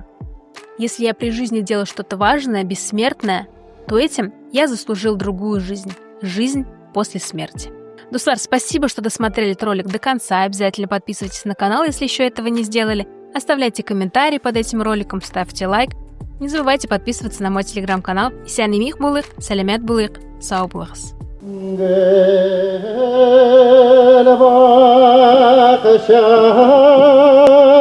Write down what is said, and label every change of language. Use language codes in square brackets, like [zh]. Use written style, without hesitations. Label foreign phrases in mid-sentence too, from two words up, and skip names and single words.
[ru] Если я при жизни делаю что-то важное, бессмертное, то этим я заслужил другую жизнь. Жизнь после смерти. Дуслар, спасибо, что досмотрели этот ролик до конца. Обязательно подписывайтесь на канал, если еще этого не сделали. Оставляйте комментарии под этим роликом, ставьте лайк. Не забывайте подписываться на мой телеграм-канал. [tt] Исянимих булык, салямят булык, сау булыхс. [tr] Gel bakışa